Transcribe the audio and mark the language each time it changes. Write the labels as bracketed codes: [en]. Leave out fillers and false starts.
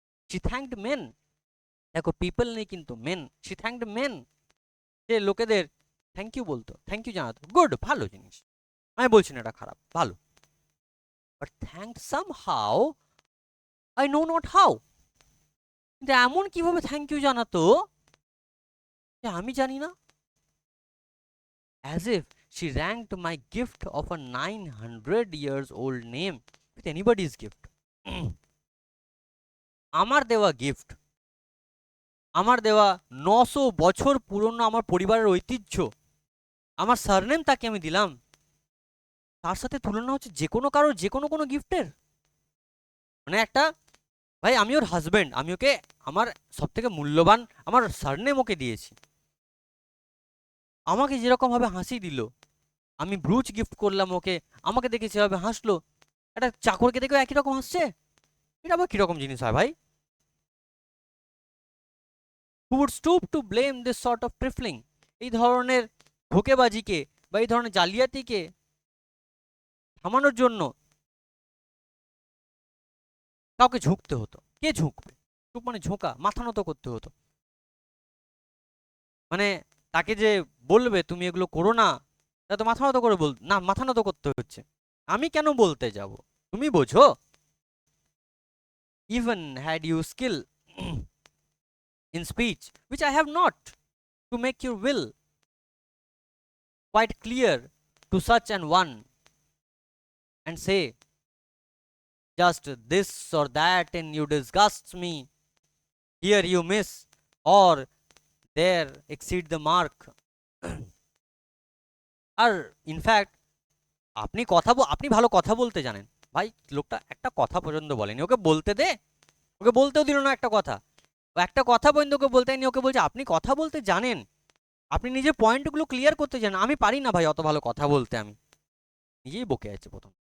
[en] she thanked men, [bn] দেখো people নেই কিন্তু মেন, শি থ্যাঙ্কড মেন, যে লোকেদের থ্যাংক ইউ বলতো, থ্যাংক ইউ জানাতো, গুড, ভালো জিনিস, আমি বলছি না এটা খারাপ, ভালো। [en] but thank somehow, I know not how, [bn] কিন্তু এমন কিভাবে থ্যাংক ইউ জানাতো যে আমি জানি না। [en] As if she ranked my gift of a 900 years old name with anybody's gift. [bn] আমার দেওয়া গিফট, আমার দেওয়া 900 বছর পুরনো আমার পরিবারের ঐতিহ্য, আমার সারনেম তাকে আমি দিলাম, তার সাথে তুলনা হচ্ছে যে কোনো কারোর যে কোনো কোনো গিফটের। মানে একটা, ভাই আমি ওর হাজবেন্ড, আমি ওকে আমার সব থেকে মূল্যবান আমার সারনেম ওকে দিয়েছি, আমাকে যেরকম ভাবে হাসি দিল, আমি ব্রুচ গিফট করলাম ওকে, আমাকে দেখে যেভাবে হাসলো, একটা চাকরকে দেখেও একই রকম হাসছে, এটা আবার কিরকম জিনিস হয় ভাই? [en] Who would stoop to blame this sort of trifling? [bn] এই ধরনের ধোঁকেবাজিকে বা এই ধরনের জালিয়াতিকে থামানোর জন্য কাউকে ঝুঁকতে হতো। কে ঝুঁকবে? চুপ মানে ঝোঁকা, মাথা নত করতে হতো। মানে তাকে যে বলবে তুমি এগুলো করো না, তা তো মাথা নত করে না, মাথা নত করতে হচ্ছে। আমি কেন বলতে যাব, তুমি বোঝো? [en] Even had you skill in speech, which I have not, to make your will quite clear to such an one, and say just this or that and you disgust me, here you miss, or there exceed the mark. [bn] আর in fact আপনি ভালো কথা বলতে জানেন। ভাই লোকটা একটা কথা পর্যন্ত বলেনি, ওকে বলতে দে, ওকে বলতেও দিল না একটা কথা, ও একটা কথা পর্যন্ত ওকে বলতে নি, ওকে বলছে আপনি কথা বলতে জানেন, আপনি নিজের পয়েন্টগুলো ক্লিয়ার করতে জানেন, আমি পারি না ভাই অত ভালো কথা বলতে, আমি নিজেই বকে যাচ্ছে প্রথম।